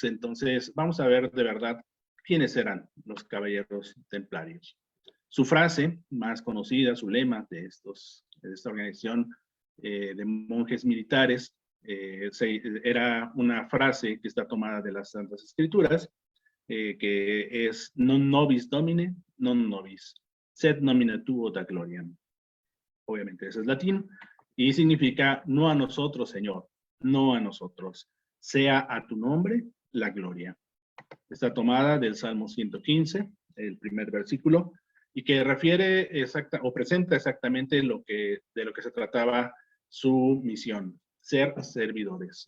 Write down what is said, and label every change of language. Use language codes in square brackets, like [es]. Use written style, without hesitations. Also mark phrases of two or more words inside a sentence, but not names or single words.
[es] Entonces, vamos a ver de verdad quiénes eran los caballeros templarios. Su frase más conocida, su lema de esta organización de monjes militares, era una frase que está tomada de las Santas Escrituras, que es [la] non nobis domine, non nobis, sed nomina tuo da gloriam. [es] Obviamente eso es latín, y significa no a nosotros, Señor, no a nosotros, sea a tu nombre la gloria. Está tomada del Salmo 115, el primer versículo, y que refiere o presenta exactamente de lo que se trataba su misión, ser servidores.